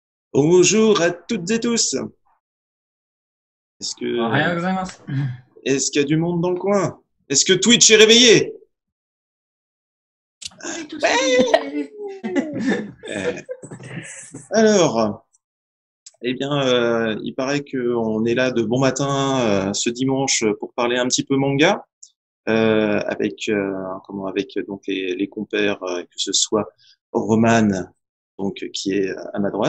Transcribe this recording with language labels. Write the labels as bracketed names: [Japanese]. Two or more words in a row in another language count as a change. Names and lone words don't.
[French] Bonjour à toutes et tous. Est-ce que, [Japanese] おはようございます。 [French] est-ce qu'il y a du monde dans le coin? Est-ce que Twitch est réveillé? Oui, tous Ouais. réveillés. Euh, Alors, il paraît qu'on est là de bon matin ce dimanche pour parler un petit peu manga avec donc les compères que ce soit Roman donc qui est à ma droite